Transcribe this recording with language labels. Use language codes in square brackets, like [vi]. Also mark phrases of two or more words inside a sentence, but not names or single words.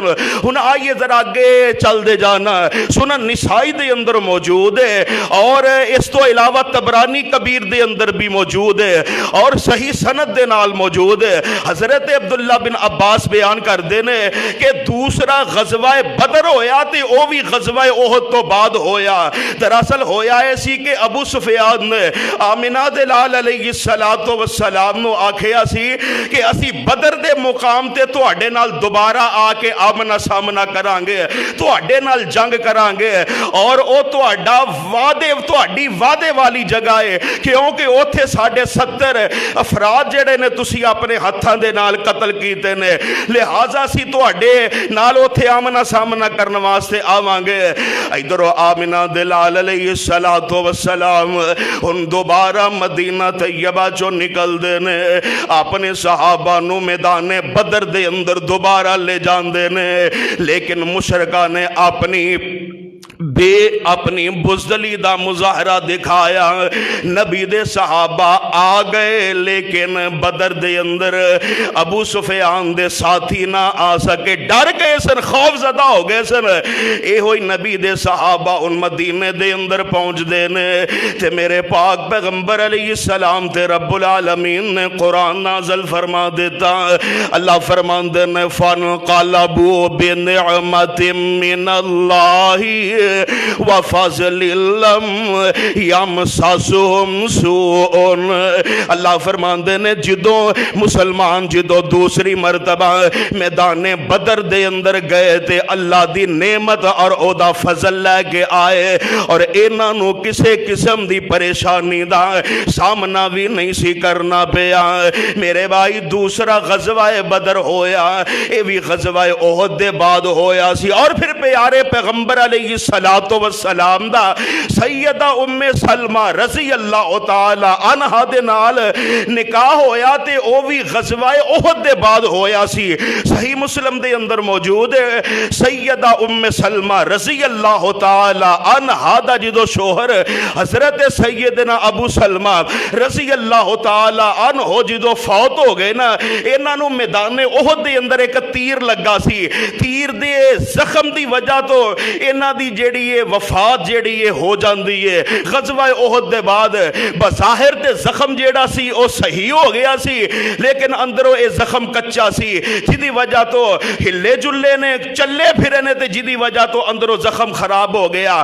[pa] ہن آئیے ذرا آگے چل دے جانا، سنن نسائی دے اندر موجود ہے اور اس تو علاوہ طبرانی کبیر دے اندر بھی موجود ہے اور صحیح سند دے نال موجود ہے۔ حضرت عبداللہ بن عباس بیان کر دینے کہ دوسرا غزوہ بدر ہویا تے او بھی غزوہ احد تو بعد ہویا۔ دراصل ہویا ایسی کہ ابو سفیان نے آمنہ دے لال [ar] علیہ السلام [pa] نو آکھیا سی کہ اسی بدر دے مقام تے تواڈے نال دوبارہ آ کے آمنا سامنا کرانگے، تواڈے نال جنگ کرانگے، اور او تواڈا تواڈی وعدے والی جگہ ہے کیونکہ اوتھے 70 افراد جڑے نے تسی اپنے ہتھاں دے نال قتل کیتے نے، لہٰذا سی تواڈے نال اوتھے آمنا سامنا کرن واسطے آوانگے۔ ادھروں آمنہ دے لال [ar] علیہ السلام [pa] ان دوبارہ مدینہ طیبہ چو نکل دینے، اپنے صحابہ نو میدان بدر دے اندر دوبارہ لے جان دینے، لیکن مشرکہ نے اپنی بے اپنی بزدلی دا مظاہرہ دکھایا. نبی دے صحابہ آ گئے لیکن بدر دے اندر ابو سفیان دے ساتھی نہ آ سکے, ڈر گئے سن, خوف زدہ ہو گئے سن. اے ہوئی نبی دے صحابہ ان مدینے دے اندر پہنچ دے نے تے میرے پاک پیغمبر [ar] علیہ السلام [pa] تے [ar] رب العالمین [pa] نے قرآن نازل فرما دیتا. اللہ فرمان دے نے [ar] فَانْقَلَبُوا بِنِعْمَةٍ مِّنَ اللَّهِ وَفَضْلٍ لَّمْ يَمْسَسْهُمْ سُوءٌ. [pa] اللہ فرماندے نے جدوں مسلمان جدوں دوسری مرتبہ میدان بدر دے اندر گئے تے اللہ دی نعمت اور او دا فضل لے کے آئے اور انہاں نو کسے قسم دی پریشانی دا سامنا بھی نہیں سی کرنا پیا. میرے بھائی دوسرا غزوہ بدر ہویا, اے بھی غزوہ احد دے بعد ہویا سی. اور پھر پیارے پیغمبر [ar] علیہ السلام [pa] دا سیدہ ام سلمہ [ar] رضی اللہ تعالی عنہا [pa] دے نال نکاح ہویا تے او بھی غزوہ احد دے بعد ہویا سی. صحیح مسلم دے اندر موجود ہے سیدہ ام سلمہ [ar] رضی اللہ تعالی عنہا [pa] دا جدو شوہر حضرت سیدنا ابو سلمہ [ar] رضی اللہ تعالی عنہ [pa] جدو فوت ہو گئے نا, انہاں نو میدان احد دے اندر ایک تیر لگا سی. تیر دے زخم دی وجہ تو انہاں دی جیڑی یہ وفات جیڑی یہ ہو جاندی ہے. غزوہ احد دے بعد بظاہر تے زخم جیڑا سی او صحیح ہو گیا سی لیکن اندروں اے زخم کچا سی جدی وجہ تو ہلے جلے نے چلے پھرے نے تے جدی وجہ تو اندروں زخم خراب ہو گیا.